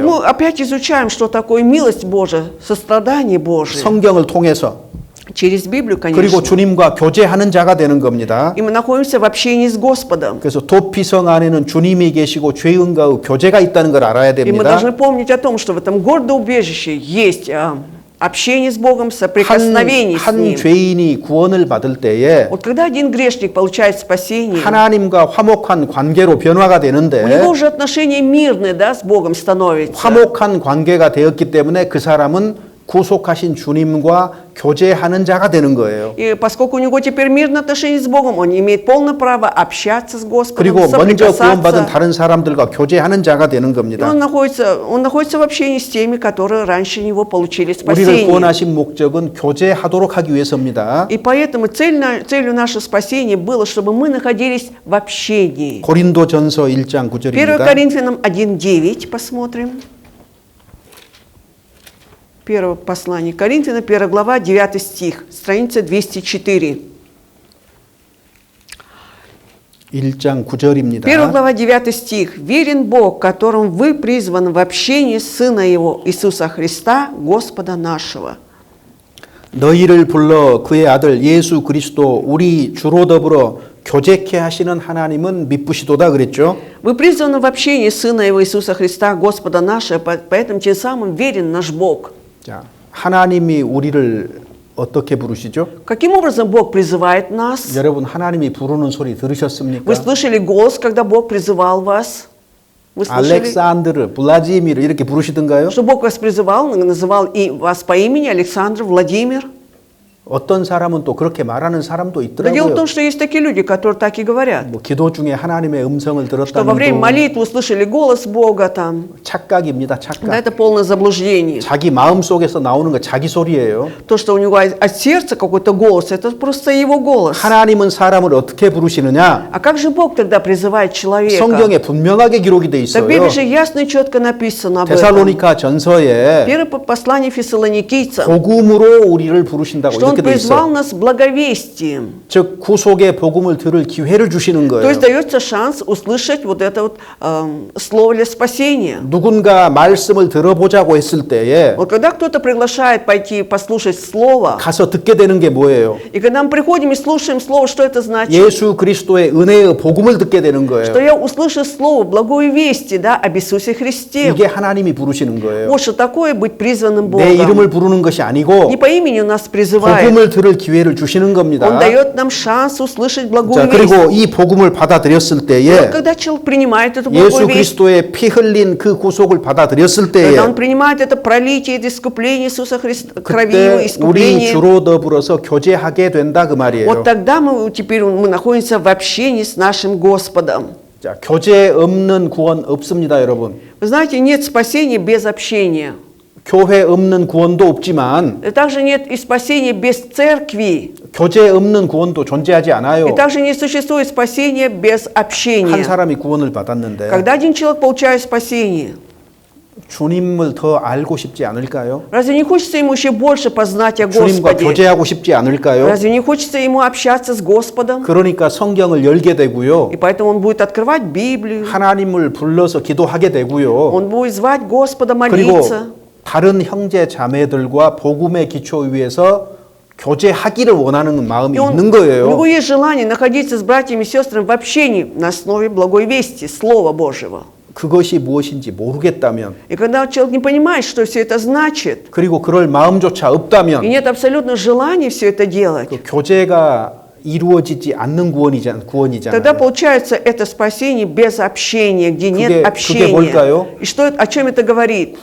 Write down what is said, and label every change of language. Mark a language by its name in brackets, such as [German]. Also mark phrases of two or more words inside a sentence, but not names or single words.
[Russian] Мы опять изучаем, что такое милость Божия, сострадание Божие. [Korean] 성경을 통해서 [Russian] Через Библию, [Korean] 그리고 [Russian] конечно. [Korean] 주님과 교제하는 자가 되는 겁니다. [Russian] И мы находимся в общении с Господом. [Korean] 그래서 도피성 안에는 주님이 계시고 죄인과의 교제가 있다는 걸 알아야 [Russian] И мы [Korean] 됩니다. [Russian] должны помнить о том, что в этом городоубежище есть общение с Богом, соприкосновение с [Korean] 한 [Russian] Ним. [Korean] 죄인이 구원을 받을 때에 [Russian] Вот когда один грешник получает спасение, [Korean] 하나님과 화목한 관계로 변화가 [Russian] у [Korean] 되는데 [Russian] него уже отношения мирные, да, с Богом становятся. [Korean] 화목한 관계가 되었기 때문에 그 사람은 구속하신 주님과 교제하는 자가 되는 거예요. [Russian] И поскольку у него теперь мирные отношения с Богом, он имеет полное право общаться с Господом, [Korean] 그리고 먼저 구원받은 [Russian] соприкасаться. [Korean] 다른 사람들과 교제하는 자가 되는 [Russian] И [Korean] 겁니다. [Russian] он находится в общении с теми, которые раньше него получили [Korean] 우리를 [Russian] спасение. [Korean] 구원하신 목적은 교제하도록 하기 위해서입니다. [Russian] И поэтому целью нашего спасения было, чтобы мы находились в общении. [Korean] 고린도전서 1장 1 9절입니다. [Russian] Коринфянам 1:9 посмотрим. Первое послание Коринфянам, 1 глава, 9 стих, страница 204. [Korean] 1장 9절입니다. [Russian] 1 глава, 9 стих. «Верен Бог, которым вы призваны в общении Сына Его, Иисуса Христа, Господа нашего». [Korean] 너희를 불러 그의 아들 예수 그리스도 우리 주로 더불어 교제케 하시는 하나님은 미쁘시도다 그랬죠. [Russian] Вы призваны в общении Сына Его, Иисуса Христа, Господа нашего, поэтому тем самым верен наш Бог. [Korean] 자, 하나님이 우리를 어떻게 부르시죠? [Russian] Каким образом Бог призывает нас? [Korean] 여러분 하나님이 부르는 소리 들으셨습니까? [Russian] Вы слышали голос, когда Бог призывал вас? Вы слышали, [Korean] 알렉산드르, 블라지미르 이렇게 부르시던가요? [Russian] что Бог вас призывал, называл и вас по имени Александр, Владимир? [Korean] 어떤 사람은 또 그렇게 말하는 사람도 [Russian] Да дело в [Korean] 있더라고요. [Russian] том, что есть такие люди, которые так и говорят. [Korean] 뭐 기도 중에 하나님의 음성을 [Russian] Что во [Korean] 들었다는 [Russian] время [Korean] 건 [Russian] молитвы услышали голос Бога там. [Korean] 착각입니다. [Russian] Да, [Korean] 착각. [Russian] это полное заблуждение. [Korean] 자기 마음 속에서 나오는 거 자기 소리예요. [Russian] То, что у него от сердца какой-то голос, это просто его голос. [Korean] 하나님은 사람을 어떻게 부르시느냐? [Russian] А как же Бог тогда призывает человека? [Korean] 성경에 분명하게 기록이 돼 [Russian] В [Korean] 있어요. [Russian] Библии же ясно и четко написано об этом. [Korean] 데살로니가 전서에 [Russian] Первое послание фессалоникийцам, [Korean] 복음으로 우리를 부르신다고 [Russian] что Он [Korean] 이렇게 돼 [Russian] призвал [Korean] 있어요. [Russian] нас благовестием. [Korean] 즉 구속의 복음을 들을 기회를 주시는 [Russian] То [Korean] 거예요. [Russian] есть дается шанс услышать вот это вот слово для спасения. [Korean] 누군가 말씀을 들어보자고 했을 때에 [Russian] Вот когда кто-то приглашает пойти послушать слово, [Korean] 가서 듣게 되는 게 뭐예요? [Russian] и когда мы приходим и слушаем слово, что это значит? [Korean] 예수 그리스도의 은혜의 복음을 듣게 되는 [Russian] Что [Korean] 거예요. [Russian] я услышу слово, благое вести, да, об Иисусе Христе. [Korean] 이게 하나님이 부르시는 거예요. [Russian] Вот что такое быть призванным [Korean] 내 [Russian] Богом. [Korean] 이름을 부르는 것이 아니고 [Russian] Не по имени нас призывает. [Korean] 복음을 들을 기회를 주시는 겁니다. [Russian] Он дает нам шанс услышать благую [Korean] 자, [Russian] весть. [Korean] 그리고 이 복음을 받아들였을 [Russian] И [Korean] 때에 [Russian] вот когда человек принимает эту [Korean] 예수 [Russian] благую весть, [Korean] 그리스도의 피 흘린 그 구속을 받아들였을 때에 [Russian] когда он принимает это пролитие, это искупление Иисуса Христа, крови Его, [Korean] 그때 우리 [Russian] искупление, [Korean] 주로 더불어서 교제하게 된다 그 말이에요. [Russian] вот тогда теперь мы находимся в общении с нашим Господом. [Korean] 자, 교제 없는 구원 없습니다, 여러분. [Russian] Вы знаете, нет спасения без общения. [Korean] 교회 없는 구원도 없지만 [Russian] И также нет и спасения без церкви. [Korean] 교제 없는 구원도 존재하지 않아요. [Russian] И также не существует спасения без [Korean] 한 [Russian] общения. [Korean] 사람이 구원을 받았는데 [Russian] Когда один человек получает спасение, [Korean] 주님을 더 알고 싶지 않을까요? [Russian] разве не хочется ему еще больше познать о [Korean] 주님과 [Russian] Господе? [Korean] 교제하고 싶지 않을까요? [Russian] Разве не хочется ему общаться с Господом? [Korean] 그러니까 성경을 열게 되고요. [Russian] И поэтому он будет открывать Библию, [Korean] 하나님을 불러서 기도하게 되고요. [Russian] он будет звать Господа [Korean] 그리고 [Russian] молиться. [Korean] 다른 형제 자매들과 복음의 기초 위에서 교제하기를 원하는 마음이 [Russian] И [Korean] 있는 [Russian] у него [Korean] 거예요. [Russian] есть желание находиться с братьями и сестрами в общении на основе благой вести, Слова Божьего. [Korean] 그것이 무엇인지 모르겠다면 [Russian] И когда человек не понимает, что все это значит, [Korean] 그리고 그럴 마음조차 [Russian] и [Korean] 없다면 [Russian] нет абсолютно желания все это делать, [Korean] 그 교제가 이루어지지 않는 [Russian] тогда [Korean] 구원이잖아요. [Russian] получается это спасение без общения, где нет [Korean] 그게 뭘까요? [Russian] общения. И что, о чем это говорит?